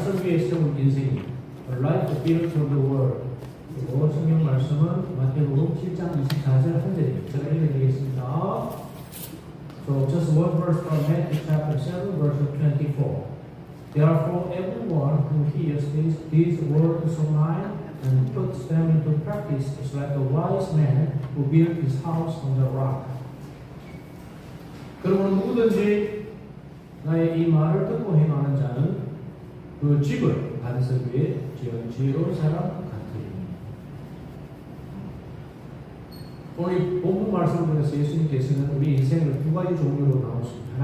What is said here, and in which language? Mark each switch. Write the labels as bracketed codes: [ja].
[ko] 위에 세운 인생이 [en] A life built on the word. [ko] 그리고 성경 말씀은 마태복음 7장 24절 한 절입니다. 제가 읽어드리겠습니다. [en] So just one verse from Matthew chapter 7 verse 24. Therefore everyone who hears these words of mine and puts them into practice is like a wise man who built his house on the rock. [ko] 그러므로 누구든지 나의 이 말을 듣고 행하는 자는 그 집을 반석 위에 지은 지혜로운 사람 같으리니. 오늘 본문 말씀을 통해서 예수님께서는 우리 인생을 두 가지 종류로 나눴습니다.